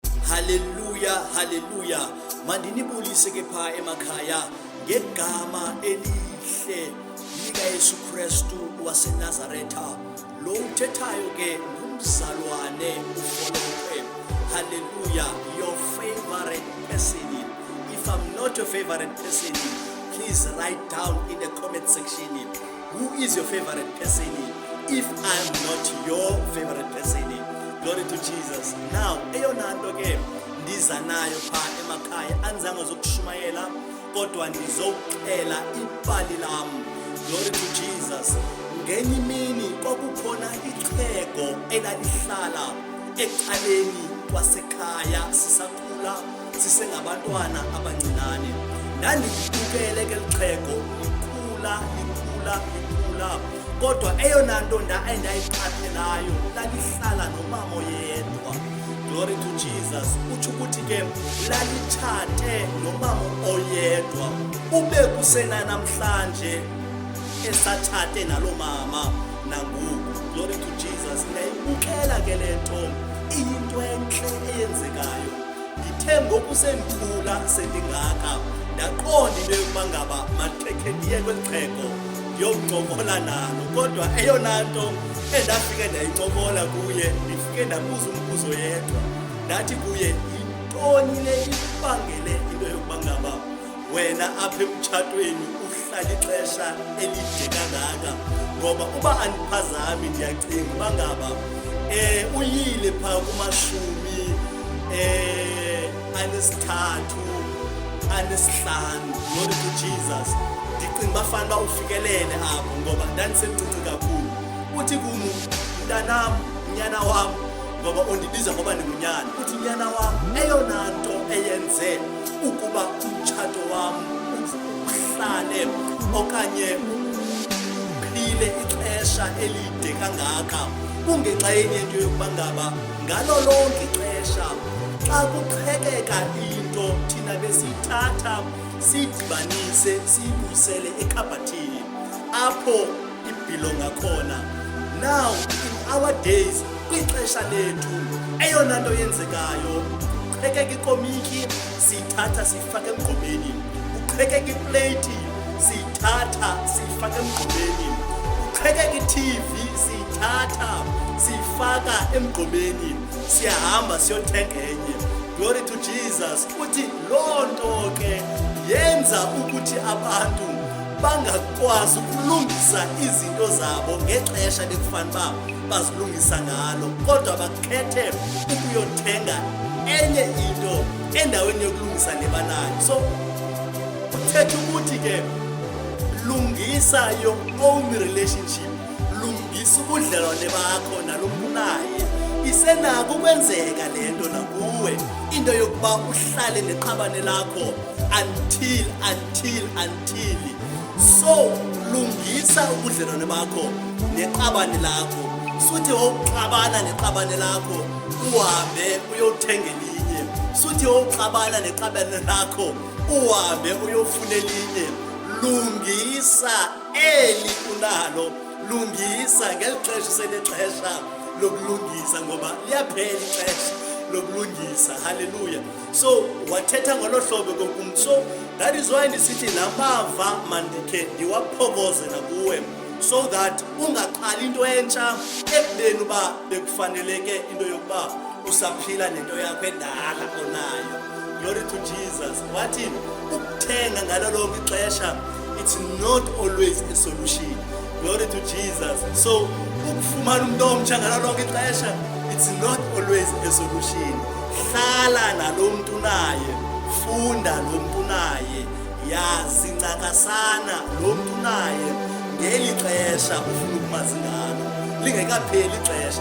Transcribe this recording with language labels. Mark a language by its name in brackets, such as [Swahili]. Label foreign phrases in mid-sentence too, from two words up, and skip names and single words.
[Xhosa] Hallelujah, hallelujah. Mandinibulise ke pha emakhaya ngegama elihle lika Yesu Kristu waseNazaretha. Lo uthethayo ke ngumzalwane uFolowe. [English] Hallelujah, your favorite person. If I'm not your favorite person, please write down in the comment section who is your favorite person. If I'm not your favorite person, glory to Jesus. Now, [Xhosa] eyona nto ke ndiza nayo pha emakhaya anzange zokushumayela kodwa ndizokuxela ibali lam. [English] Glory to Jesus. [Xhosa] Ngenye imini kwakukhona ixhego elalihlala ecaleni kwasekhaya sisakhula sisengabantwana abancinane. Ndandibukele ke lixhego likhula kodwa eyona nto endayiqaphelayo lalihlala nomama oyedwa. [English] Glory to Jesus. [Xhosa] Utsho ukuthi ke lalitshate nomama oyedwa ube kusena namhlanje esatshate nalo mama nangoku. [English] Glory to Jesus. [Xhosa] Ndayibukela ke lento iyinto enhle eyenzekayo. Ndithe ngokusemkhula sendingaka ndaqonda into yokuba ngaba mathekhe ndiye kwexhego ndiyokuncokola nalo, kodwa eyona nto endafike ndayincokola kuye ndifike ndabuza umbuzo yedwa. Ndathi kuye, yintoni le ibangele into yokuba ngaba wena apha emtshatweni uhlala ixesha elide kangaka? Ngoba uba andiphazami ndiyacinga uba ngaba uyile phaa kumashumi anesithathu anesihlanu. [English] Glory to Jesus. [Xhosa] Ndicinga bafanele uba ufikelele apho ngoba ndandisemncinci kakhulu. Uthi kum, mntanam, nyana wam, ngoba undibiza ngoba ndingunyana, uthi nyana wam, eyona nto eyenze ukuba umtshato wam uhlale okanye uphile ixesha elide kangaka kungenxa yento yokuba ngaba ngalo lonke ixesha xa kuqhekeka into thina besiyithatha siyidibanise siyibuyisele ekhabhathini apho ibhilonga khona. [English] Now in our days [Xhosa] kwixesha lethu eyona nto yenzekayo kuqhekeka ikomiki siyithatha siyifake emgqomeni, kuqhekeka iplate siyithatha siyifake emgqomeni, kuqhekeka iTV siyithatha siyifaka emgqomeni, siyahamba siyothenga enye. [English] Glory to Jesus. [Xhosa] Uthi loo nto ke yenza ukuthi abantu bangakwazi ukulungisa izinto zabo ngexesha lekufanele uba bazilungisa ngalo, kodwa bakhethe ukuyothenga enye into endaweni yokulungisa lebanayo. So uthetha ukuthi ke lungisa [English] your own relationship, [Xhosa] lungisa ubudlelwane bakho nalo muntu naye. Isenako ukwenzeka lento nakuwe into yokuba uhlale neqabane lakho [English] until so [Xhosa] lungisa ubudlelwane bakho neqabane lakho. Suthi wawuxabana neqabane lakho uhambe uyothenga elinye, suthi wawuxabana neqabane lakho uhambe uyofuna elinye. Lungisa eli unalo, lungisa ngeli xesha selexesha lokulungisa ngoba liyaphela ixesha lokulungisa. Hallelujah. So wathetha ngolo hlobo kokum. [English] So that is why [Xhosa] ndisithi lamava mandikhe ndiwaphokoze nakuwe [English] so that [Xhosa] ungaqali into entsha ekubeni uba bekufaneleke into yokuba usaphila nento yakho endala onayo. [English] Glory to Jesus. [Xhosa] Wathi ukuthenga ngalo lonke ixesha [English] it's not always a solution. Glory to Jesus. [Xhosa] So ukufumana umuntu omtsha ngalo lonke ixesha [English] it's not always a solution. [Xhosa] Hlala nalo muntu naye, funda lo muntu naye, yazi ncakasana lo muntu naye ngeli xesha ufuna ukumazi ngalo lingekapheli ixesha.